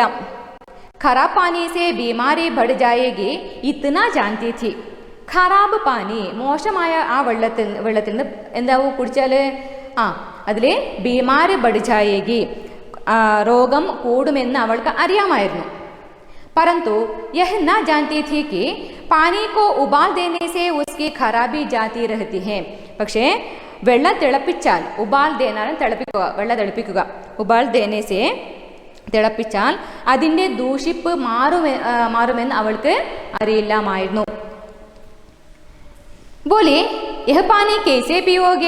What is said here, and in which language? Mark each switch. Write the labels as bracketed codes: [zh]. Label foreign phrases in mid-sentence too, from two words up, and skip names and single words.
[hi] खराब पानी से बीमारी बढ़ जाएगी इतना जानती थी. खराब पानी, [ml] മോശമായ ആ വെള്ളത്തിൽ നിന്ന് എന്താവും കുടിച്ചാൽ അതിൽ [hi] बीमारी बढ़ जाएगी, [ml] രോഗം കൂടുമെന്ന് അവൾക്ക് അറിയാമായിരുന്നു. [hi] परंतु यह न जानती थी कि पानी को उबाल देने से उसकी खराबी जाती रहती है. [ml] പക്ഷേ വെള്ളം തിളപ്പിച്ചാൽ, ഉബാൽ ദേനാണ് തിളപ്പിക്കുക, വെള്ളം തിളപ്പിക്കുക, [hi] उबाल देने से [ml] തിളപ്പിച്ചാൽ അതിൻ്റെ ദൂഷിപ്പ് മാറുമെന്ന് അവൾക്ക് അറിയില്ലാമായിരുന്നു. [hi] बोली यह पानी कैसे पियोगे.